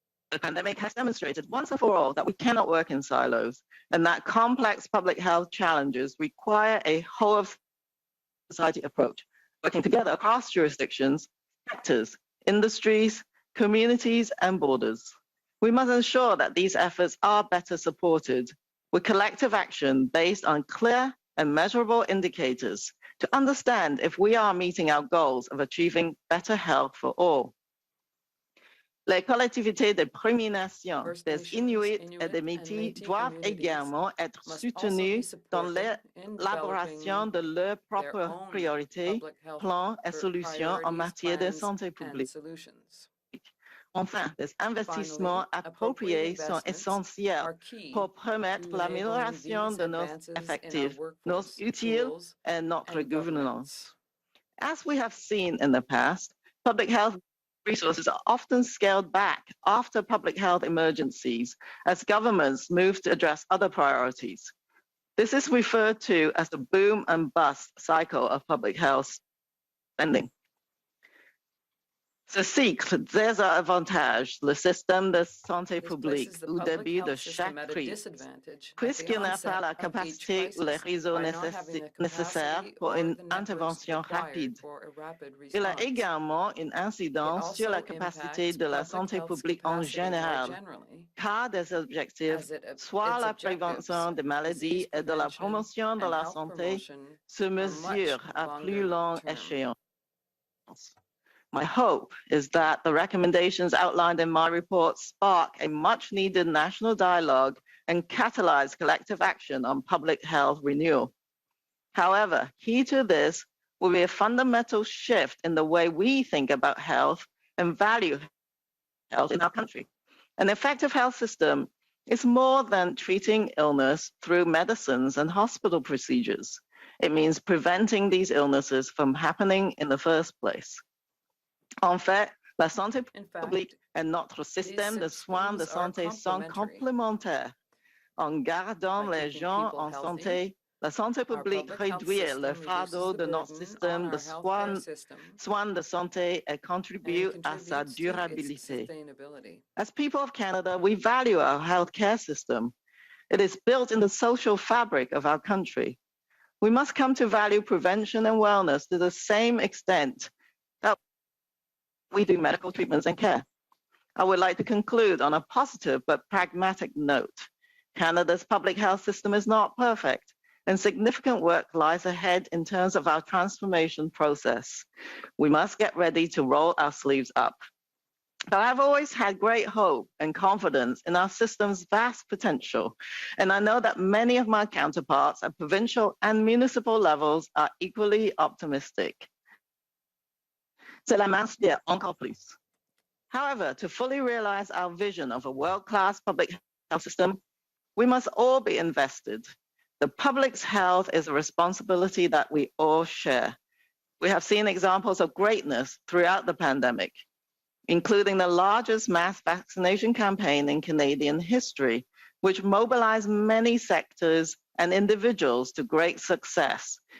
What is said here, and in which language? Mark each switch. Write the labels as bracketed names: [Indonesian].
[English] The pandemic has demonstrated once and for all that we cannot work in silos and that complex public health challenges require a whole of society approach, working together across jurisdictions, sectors, industries, communities, and borders. We must ensure that these efforts are better supported with collective action based on clear and measurable indicators to understand if we are meeting our goals of achieving better health for all. [French] Les collectivités des Premières Nations, des Inuits et des Métis doivent également être soutenues dans l'élaboration de leurs propres priorités, plans et solutions en matière de santé publique. Enfin, des investissements appropriés sont essentiels pour permettre l'amélioration de nos effectifs, nos outils et notre gouvernance. [English] As we have seen in the past, public health resources are often scaled back after public health emergencies as governments move to address other priorities. This is referred to as the boom and bust cycle of public health spending. [French] Ceci désavantage le système de santé publique au début de chaque crise, puisqu'il n'a pas la capacité ou les réseaux nécessaires pour une intervention rapide. Il a également une incidence sur la capacité de la santé publique en général, car des objectifs, soit la prévention des maladies et de la promotion de la santé, se mesurent à plus longue échéance. [English] My hope is that the recommendations outlined in my report spark a much-needed national dialogue and catalyze collective action on public health renewal. However, key to this will be a fundamental shift in the way we think about health and value health in our country. An effective health system is more than treating illness through medicines and hospital procedures. It means preventing these illnesses from happening in the first place. [French] En fait, la santé publique et notre système de soins de santé sont complémentaires. En gardant les gens en santé, la santé publique réduit le fardeau de notre système de soins de santé et contribue à sa durabilité. [English] As people of Canada, we value our healthcare system. It is built in the social fabric of our country. We must come to value prevention and wellness to the same extent that we do medical treatments and care. I would like to conclude on a positive but pragmatic note. Canada's public health system is not perfect, and significant work lies ahead in terms of our transformation process. We must get ready to roll our sleeves up. But I've always had great hope and confidence in our system's vast potential, and I know that many of my counterparts at provincial and municipal levels are equally optimistic. [French] Cela m'inspire encore plus. [English] However, to fully realize our vision of a world-class public health system, we must all be invested. The public's health is a responsibility that we all share. We have seen examples of greatness throughout the pandemic. including the largest mass vaccination campaign in Canadian history, which mobilized many sectors and individuals to great success.